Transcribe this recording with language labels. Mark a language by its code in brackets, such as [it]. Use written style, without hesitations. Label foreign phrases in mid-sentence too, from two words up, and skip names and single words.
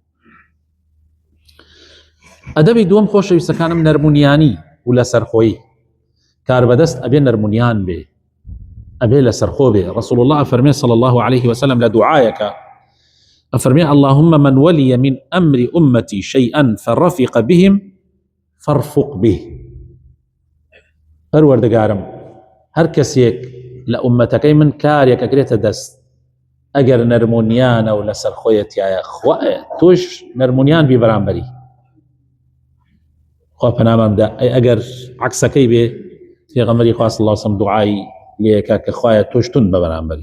[ckb] ئەدەبی دووەم خۆشەویستەکانم نەرمونیانی و لەسەرخۆیی. کاربەدەست ئەبێ نەرمونیان بێ، ئەبێ لەسەرخۆ بێ. [ar] رسول الله [ckb] ئەفەرمێ [ar] صلى الله عليه وسلم [ckb] لە دوعایەکە، ئەفەرمێ: [ar] اللهم من ولي من أمر أمتي شيئا فرفق بهم فارفق به. [ckb] پەروەردگارم هەر کەسێک لە ئومەتەکەی من کارێک ئەگرێتە دەست، ئەگەر نەرمونیانە و لەسەرخۆیەتیایە، خوایە تۆش نەرمونیان بی بەرامبەری. خوا پەنامان بدە ئەگەر عەکسەکەی بێ، پێغەمبەری خوا [ar] صلی الله علیه وسلم [ckb] دوعای لێکە کە خوایە تۆش تون بە بەرامبەری.